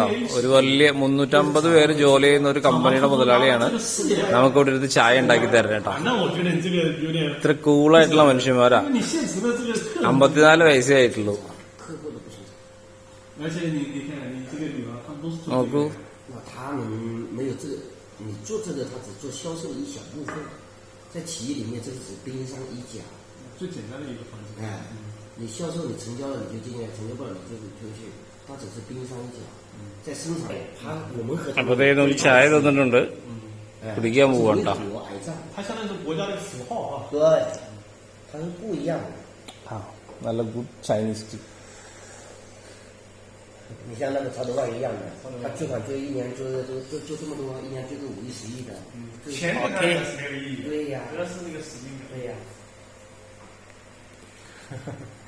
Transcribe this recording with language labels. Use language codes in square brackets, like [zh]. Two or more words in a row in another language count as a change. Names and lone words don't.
[ml] ഒരു വലിയ 350 പേര് ജോലി ചെയ്യുന്ന ഒരു കമ്പനിയുടെ മുതലാളിയാണ് നമുക്ക് ഇവിടെ ഇരുന്ന് ചായ ഉണ്ടാക്കി തരണം കേട്ടോ. ഇത്ര കൂളായിട്ടുള്ള മനുഷ്യന്മാരാ. 54 വയസ്സേ ആയിട്ടുള്ളൂ. നോക്കൂ. [zh] 你做这个，他只做销售的一小部分，在企业里面，这是指冰山一角，最简单的一个环节。你销售你成交了你就进来，成交不了你就出去，它只是冰山一角。在生产，我们和 [ml] അപ്പോഴത്തേക്കും ചായ തന്നിട്ടുണ്ട്. കുടിക്കാൻ പോവാണ്ട. [zh] 它相当于是国家的符号啊。对，它是不一样的。 [ml] നല്ല [en] good Chinese tea. [zh] 你像那个曹德旺一样的，他巨款就一年就这么多，一年就个5亿10亿的，钱对他来讲是没有意义的。对呀，主要是那个使命感。对呀。